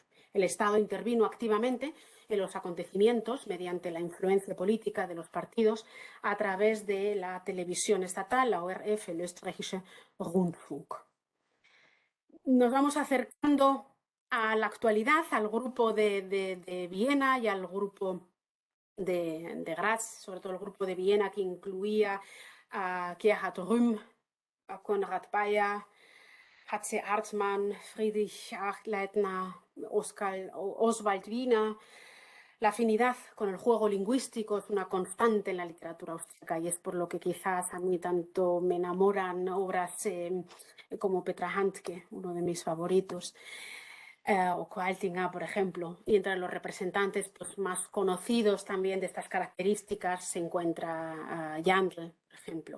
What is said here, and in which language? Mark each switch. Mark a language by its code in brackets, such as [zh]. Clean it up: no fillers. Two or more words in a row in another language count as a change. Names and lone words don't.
[es] El Estado intervino activamente en los acontecimientos mediante la influencia política de los partidos a través de la televisión estatal, la ORF, el Österreichische Rundfunk. Nos vamos acercando a la actualidad, al grupo de Viena y al grupo de Graz, sobre todo el grupo de Viena, que incluía a Gerhard Rühm, a Konrad Bayer, H.C. Artmann, Friedrich Achleitner, Oswald Wiener. La afinidad con el juego lingüístico es una constante en la literatura austríaca y es por lo que quizás a mí tanto me enamoran obras como Petra Handke, uno de mis favoritos, o Qualtinger, por ejemplo. Y entre los representantes pues, más conocidos también de estas características se encuentra Jandl, por ejemplo.